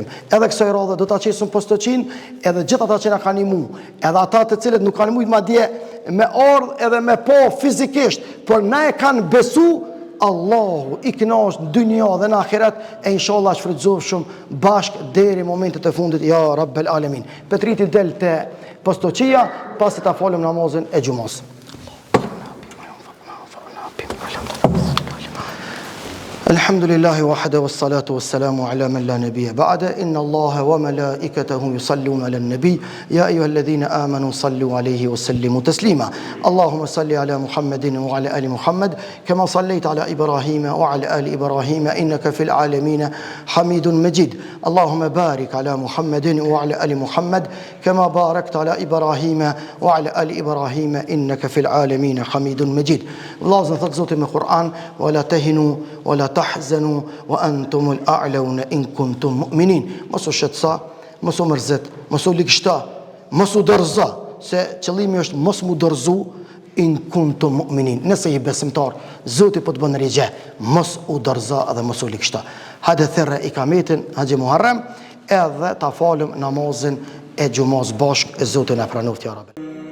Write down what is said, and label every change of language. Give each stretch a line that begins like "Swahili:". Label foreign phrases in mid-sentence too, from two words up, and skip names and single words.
Albanian: Edhe kësaj radhe do ta qesëm postocin, edhe gjithë ata që na kanë imu, edhe ata të cilët nuk kanë mujt madje me ardh edhe me po fizikisht, por na e kanë besu, Allahu i kënaqsh në dynja dhe në ahiret, e inshallah shfrytëzofshëm bashk deri momentet e fundit,
Arabic: يا رب العالمين.
Albanian: Petriti del te postocia, pasi ta falem namazin e xumos.
Arabic: الحمد لله وحده والصلاة والسلام على من لا نبي بعده إن الله وملائكته يصلون على النبي يا أيها الذين آمنوا صلوا عليه وسلموا تسليما اللهم صل على محمد وعلى آل محمد كما صليت على إبراهيم وعلى آل إبراهيم إنك في العالمين حميد مجيد اللهم بارك على محمد وعلى آل محمد كما باركت على إبراهيم وعلى آل إبراهيم إنك في العالمين حميد مجيد الله زنثت زوتي من القرآن ولا تهنوا ولا تحزنوا وأنتم الأعلون إن كنتم مؤمنين.
Albanian: Mos u shqetësa, mos u mërzit, mos u ligështa, mos u dorëzo, se qëllimi është mos mu dorëzu
Arabic: إن كنتم مؤمنين.
Albanian: Nëse je besimtar, Zoti po të bën rigje, mos u dorëzo edhe mos u ligështa. Hajde thirrë ikametin Haxhi Muharram edhe ta falëm namazin e xumos bashk, e Zoti na pranoft
Arabic: يا رب.